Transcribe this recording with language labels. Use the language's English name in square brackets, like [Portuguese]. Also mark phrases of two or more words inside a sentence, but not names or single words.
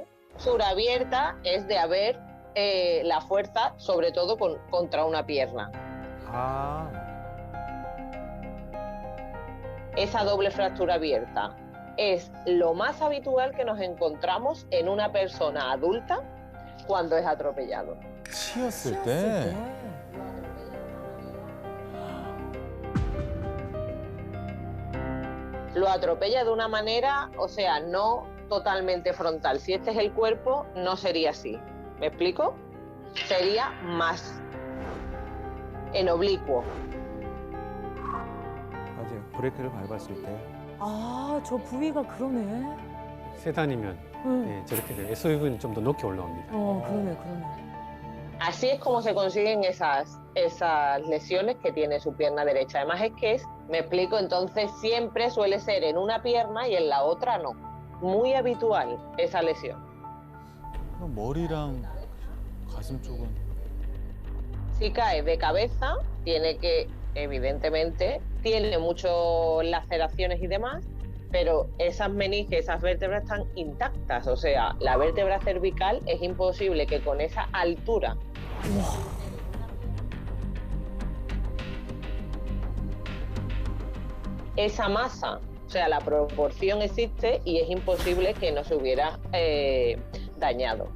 [Spanish] Fractura abierta es de haber la fuerza, sobre todo contra una pierna. Esa doble fractura abierta es lo más habitual que nos encontramos en una persona adulta cuando es atropellado. [Korean] 치였을 때. [Spanish] Lo atropella de una manera, o sea, no totalmente frontal. Si este es el cuerpo, no sería así. ¿Me explico? Sería más en oblicuo. [Korean] 맞아요. 브레이크를 밟았을 때 아, 저 부위가 그러네. 세단이면 네, 저렇게 돼요. SUV는 좀 더 높게 올라옵니다. 그러네, 그러네. [Spanish] Así es como se consiguen esas lesiones que tiene su pierna derecha. Además es que me explico, entonces siempre suele ser en una pierna y en la otra no. Muy habitual esa lesión. [Korean] 그럼 머리랑 가슴 쪽은 [Spanish] Si cae de cabeza, tiene que, evidentemente, tiene muchas laceraciones y demás, pero esas meninges, esas vértebras están intactas. O sea, la vértebra cervical es imposible que con esa altura esa masa, o sea, la proporción existe y es imposible que no se hubiera dañado.